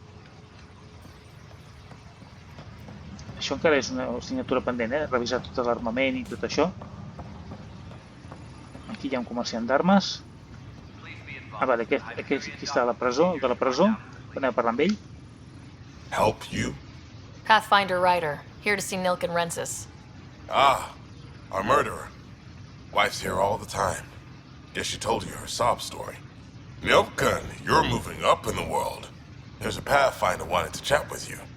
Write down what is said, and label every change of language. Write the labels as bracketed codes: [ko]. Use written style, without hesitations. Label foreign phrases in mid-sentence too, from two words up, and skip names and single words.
[ca] Això encara és una assignatura pendent, revisar tot l'armament i tot això. Aquí hi ha un comerciant d'armes. Ah, vale, aquí està la presó, el de la presó. Anem a parlar amb ell. [en] Help you? Pathfinder Ryder, here to see Nilken Rensus. Ah, our murderer. Wife's here all the time. Guess she told you her sob story. Nilken, you're moving up in the world. There's a Pathfinder wanted to chat with you.